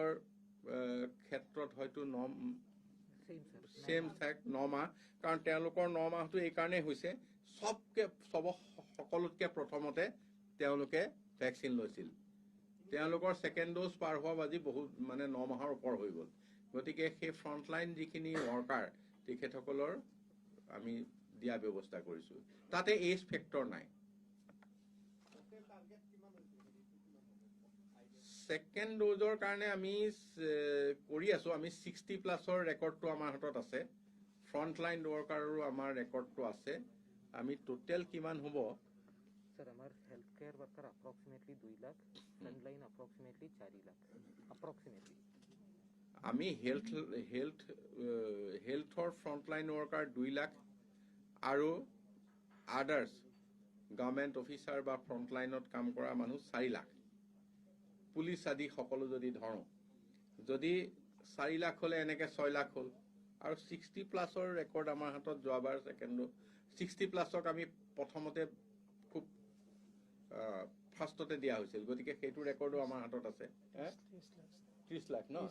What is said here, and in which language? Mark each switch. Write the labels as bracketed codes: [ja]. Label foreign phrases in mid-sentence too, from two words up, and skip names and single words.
[as] ক্ষেত্ৰত হয়তো সেম থাক 9 মাহ কাৰণ তেওঁলোকৰ 9 মাহটো এই কাৰণে হৈছে সকলোতকে প্ৰথমতে তেওঁলোকে ভ্যাকচিন লৈছিল তেওঁলোকৰ [en] second dose [as] পাৰ হোৱা বাজি বহুত মানে 9 মাহৰ ওপৰ হৈ গল গতিকে সেই ফ্ৰন্টলাইন যিখিনি ওয়াৰ্কাৰ তেখেতসকলৰ আমি দিয়া ব্যৱস্থা কৰিছো তাতে [en] age factor [as] নাই [en] second dose [as] কাৰণে আমি কৰি আছো আমি 60 [en] plus record [as] আমাৰ হাতত আছে [en] frontline workers [as] আমাৰ ৰেকৰ্ডটো আছে আমি টোটাল কিমান হ'ব [en] sir हमारे health care worker approximately 2 लाख frontline approximately 4 लाख approximately [as] আমি [en] health frontline worker [as] 2 লাখ আৰু [en] others government officer [as] বা ফ্ৰন্টলাইনত কাম কৰা মানুহ 4 লাখ পুলিচ আদি সকলো যদি ধৰো যদি 4 লাখ হলে এনেকে 6 লাখ হল আৰু 60 [en] plus record [as] আমাৰ হাতত যোৱাবাৰ সেকেন্ড 60 প্লাছক আমি প্ৰথমতে খুব ফাৰ্ষ্টতে দিয়া হৈছিল গতিকে সেইটো ৰেকৰ্ডো আমাৰ হাতত আছে 30 লাখ ন